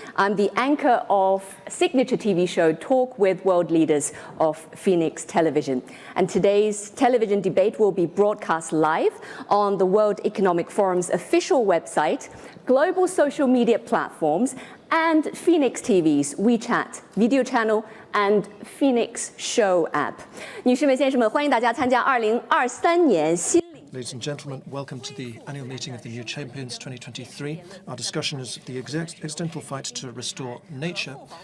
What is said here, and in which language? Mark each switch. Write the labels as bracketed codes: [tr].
[en] I'm the anchor of signature TV show Talk with World Leaders of Phoenix Television. And today's television debate will be broadcast live on the World Economic Forum's official website, global social media platforms, and Phoenix TV's WeChat video channel and Phoenix Show app. [zh] 女士们、先生们，欢迎大家参加2023年新。 [en] Ladies and gentlemen, welcome to the annual meeting of the New Champions 2023. Our discussion is the existential fight to restore nature.